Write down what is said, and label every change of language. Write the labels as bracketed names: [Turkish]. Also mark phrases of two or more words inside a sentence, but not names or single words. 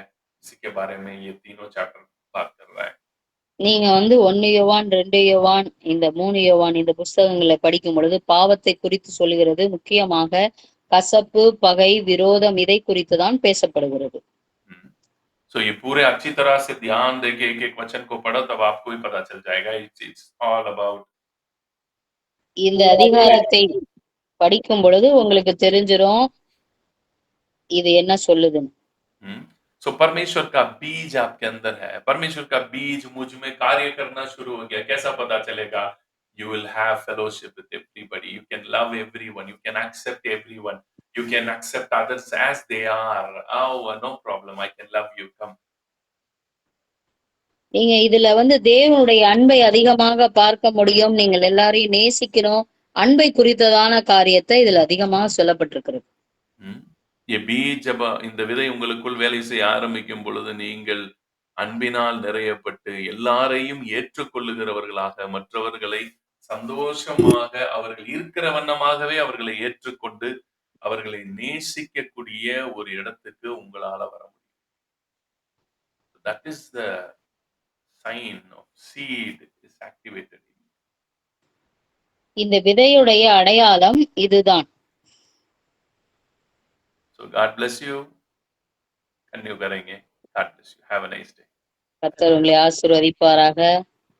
[Hindi] इसी के बारे में ये तीनों चैप्टर बात कर रहा है. [Tamil] நீங்க 1 யோவான் 2 யோவான் இந்த 3 யோவான் இந்த புஸ்தகங்களை படிக்கும் பொழுது பாவத்தை குறித்து சொல்லுகிறது. முக்கியமாக கசப்பு, பகை, விரோதம் இதை குறித்து தான் பேசப்படுகிறது. [Hindi] So ये पूरे अच्छी तरह से ध्यान देके एक एक वचन को पढ़ो तब आपको भी पता चल जाएगा. [English] It's all about [Tamil] இந்த அதிகாரத்தை படிக்கும் பொழுது உங்களுக்கு தெரிஞ்சிரும் இது என்ன சொல்லுதுன்னு. [Hindi] So परमेश्वर का बीज आपके अंदर है. परमेश्वर का बीज मुझ में कार्य करना शुरू हो गया. कैसा पता चलेगा? [English] You will have fellowship with everybody. You can love everyone. You can accept everyone. You can accept others as they are. Oh, no problem. I can love you. Come. [Tamil] நீங்க இதுல தேவனுடைய அன்பை அதிகமாக பார்க்க முடியும். நீங்கள் எல்லாரையும் நேசிக்கணும். அன்பை குறித்ததான காரியத்தை இதுல அதிகமாக சொல்லப்பட்டிருக்கிறது. [Hindi] ये बीज जब [Tamil] இந்த விதை உங்களுக்குள் வேலை செய்ய ஆரம்பிக்கும் பொழுது நீங்கள் அன்பினால் நிறையப்பட்டு எல்லாரையும் ஏற்றுக்கொள்ளுகிறவர்களாக மற்றவர்களை சந்தோஷமாக அவர்கள் இருக்கிற வண்ணமாகவே அவர்களை ஏற்றுக்கொண்டு அவர்களை நேசிக்கக்கூடிய ஒரு இடத்துக்கு உங்களால வர முடியும். [English] That is the sign of seed is activated. [Tamil] இந்த விதையுடைய அடையாளம் இதுதான். [English] So God bless you. Continue करेंगे. God bless you. Have a nice day. [Tamil] கர்த்தர் உங்களை ஆசீர்வதிப்பாராக.